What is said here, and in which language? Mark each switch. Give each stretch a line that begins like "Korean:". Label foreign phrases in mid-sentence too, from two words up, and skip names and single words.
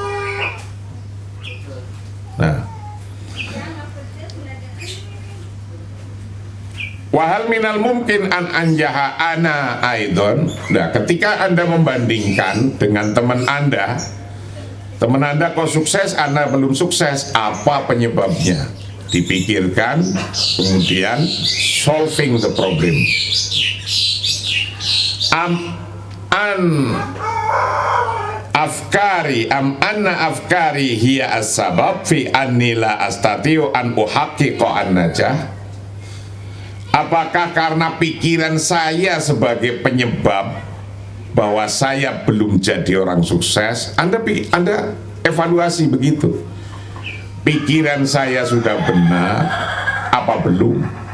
Arabic: Nah, وهل من الممكن أن أنجح أنا أيضا.
Indonesian: Nah, ketika Anda membandingkan dengan teman Anda kok sukses, Anda belum sukses, apa penyebabnya? Dipikirkan, kemudian
English: solving the problem.
Arabic: أن أفكاري هي السبب في أني لا أستطيع أن أحقق النجاح.
Indonesian: Apakah karena pikiran saya sebagai penyebab bahwa saya belum jadi orang sukses? Anda evaluasi begitu. Pikiran saya sudah benar apa belum?